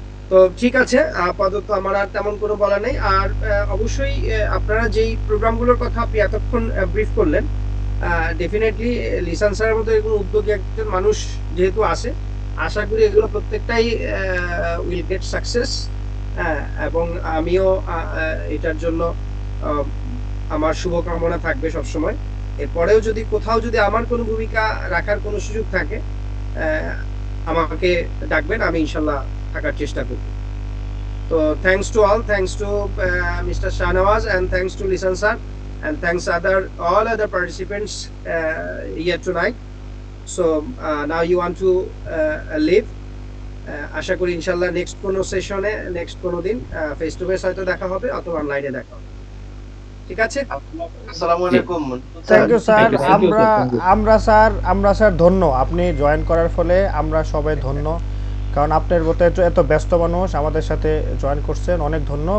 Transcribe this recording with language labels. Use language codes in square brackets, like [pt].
[bn] তো ঠিক আছে, আপাতত আমার আর তেমন কোনো বলা নেই। আর অবশ্যই আপনারা যেই প্রোগ্রামগুলোর কথা আপনি এতক্ষণ ব্রিফ করলেন, ডেফিনেটলি লিসান স্যারের মতো এরকম উদ্যোগী একজন মানুষ যেহেতু আছে, আশা করি এগুলো প্রত্যেকটাই [en] Will get success. [bn] এবং আমিও এটার জন্য আমার শুভকামনা থাকবে সবসময়। এরপরেও যদি কোথাও যদি আমার কোনো ভূমিকা রাখার কোনো সুযোগ থাকে আমাকে ডাকবেন, আমি ইনশাল্লাহ থাকার চেষ্টা করব। [en] তো thanks to all, thanks to mister Shahnawaz, and thanks to Lisan sir, and thanks all other participants here tonight. So now you want to leave. [bn] আশা করি ইনশাল্লাহ নেক্সট কোনো সেশনে, নেক্সট কোনো দিন ফেস টু ফেস হয়তো দেখা হবে অথবা অনলাইনে দেখা হবে। ঠিক আছে, আসসালামু আলাইকুম। [en] Thank you sir. Thank you, [bn] আমরা স্যার ধন্য, আপনি জয়েন করার ফলে আমরা সবাই ধন্য, কারণ আপনার মতো এত ব্যস্ত মানুষ আমাদের সাথে জয়েন করছেন, অনেক ধন্য।